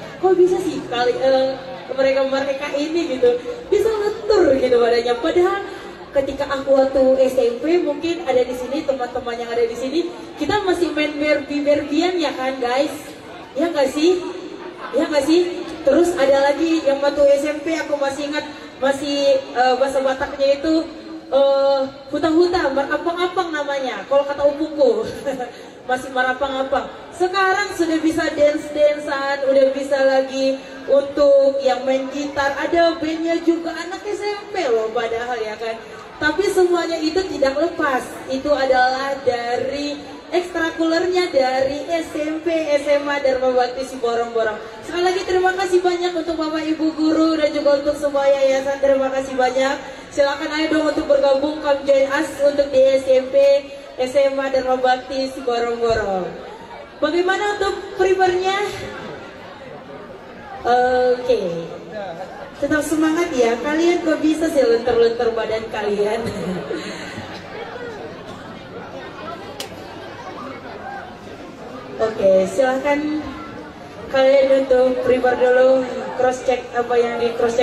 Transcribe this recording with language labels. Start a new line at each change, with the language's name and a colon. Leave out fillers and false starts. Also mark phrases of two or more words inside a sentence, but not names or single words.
Indonesian: Kok bisa sih mereka ini gitu bisa lentur gitu badannya, padahal ketika aku waktu SMP mungkin ada di sini teman-teman yang ada di sini kita masih main berbian ya kan guys, ya nggak sih, terus ada lagi yang waktu SMP aku masih ingat, masih bahasa Bataknya itu huta-huta, marapang-apang namanya kalau kata upuku. Masih marapang-apang. Sekarang sudah bisa dance-dancean, udah bisa lagi untuk yang main gitar. Ada bandnya juga anak SMP loh padahal ya kan. Tapi semuanya itu tidak lepas. Itu adalah dari ekstrakurikulernya dari SMP SMA Dharma Bakti Borong-Borong. Sekali lagi terima kasih banyak untuk Bapak Ibu guru dan juga untuk semua yayasan, terima kasih banyak. Silakan ayo dong untuk bergabung,
English: come join us
Indonesian: untuk di SMP SMA Dharma Bakti Borong-Borong. Bagaimana untuk primernya? Oke. Tetap semangat ya, kalian kok bisa sih lentur-lentur badan kalian. Oke, silahkan kalian untuk primer dulu,
English: cross check
Indonesian: apa yang di
English: cross check.